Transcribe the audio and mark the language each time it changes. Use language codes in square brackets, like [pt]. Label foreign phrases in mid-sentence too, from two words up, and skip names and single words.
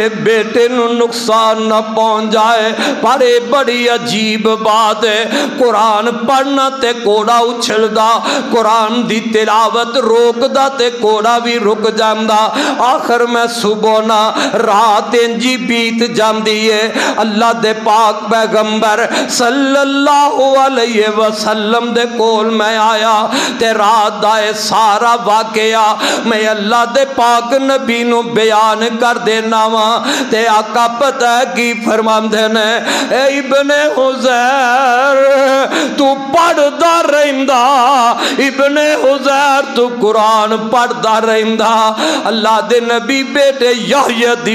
[pa] بیٹے نوں نقصان نہ پہنچ جائے پر یہ بڑی عجیب بات ہے قرآن پڑھنا تے گھوڑا اچھلدا قرآن دی تلاوت روکدا تے گھوڑا بھی رک جاندا آخر میں صبح نہ رات انجی بیت جاتی ہے اللہ دے پاک پیغمبر [ar] صلى الله عليه وسلم [pa] دے کول میں آیا تے رات دا سارا واقعہ میں اللہ دے پاک نبی نوں بیان کر دینا وا تے آقا پتہ کی فرماندے نے اے ابن حضیر تو پڑھدا رہندا ابن حضیر تو قرآن پڑھدا رہندا اللہ دے نبی بیٹے یحییٰ دی